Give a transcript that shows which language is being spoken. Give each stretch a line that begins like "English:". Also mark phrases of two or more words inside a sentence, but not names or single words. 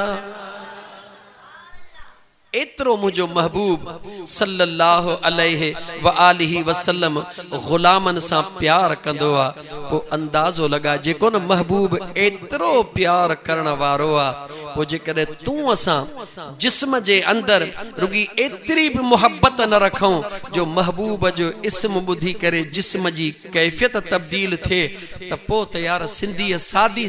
Sindhi: एतिरो मुंहिंजो महबूब
Arabic: صلى الله عليه وآله وسلم
Sindhi: गुलामन सां प्यार कंदो आहे पोइ अंदाज़ो लॻा जेको न महबूब एतिरो प्यार करण वारो आहे पोइ जेकॾहिं तूं असां जिस्म जे अंदरि रुगी एतिरी बि मुहबत न रखूं जो महबूब जो इस्म ॿुधी करे जिस्म जी कैफ़ियत तब्दील थिए त पोइ त यार सिंधीअ सादी